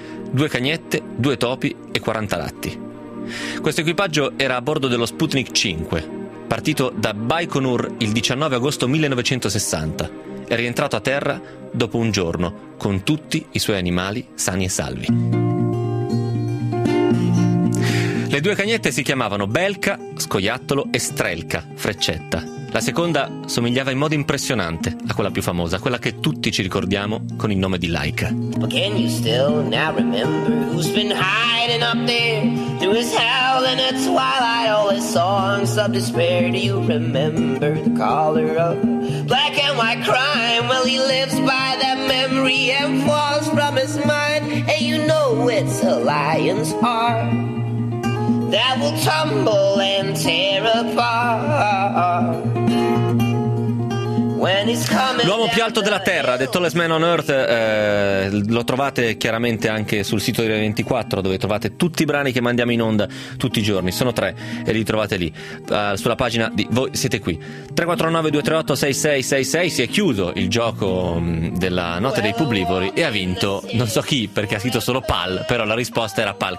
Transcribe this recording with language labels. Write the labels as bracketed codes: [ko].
[it] 2 cagnette, 2 topi e 40 ratti. Questo equipaggio era a bordo dello Sputnik 5, partito da Baikonur il 19 agosto 1960 e rientrato a terra dopo un giorno con tutti i suoi animali sani e salvi. Le Le due cagnette si chiamavano Belka, scoiattolo, e Strelka, freccetta. La seconda somigliava in modo impressionante a quella più famosa, quella che tutti ci ricordiamo con il nome di Laika. [en] But can you still now remember who's been hiding up there through his howl and its twilight, all his songs of despair? Do you remember the caller of black and white crime? Well, he lives by that memory and falls from his mind, and you know it's a lion's heart that will tumble and tear apart when he's coming. [it] L'uomo più alto della terra, the tallest man on earth, lo trovate chiaramente anche sul sito di Radio 24, dove trovate tutti i brani che mandiamo in onda tutti i giorni, sono tre, e li trovate lì sulla pagina di Voi Siete Qui. 349-238-6666. Si è chiuso il gioco della notte dei publivori e ha vinto, non so chi, perché ha scritto solo PAL, però la risposta era PAL.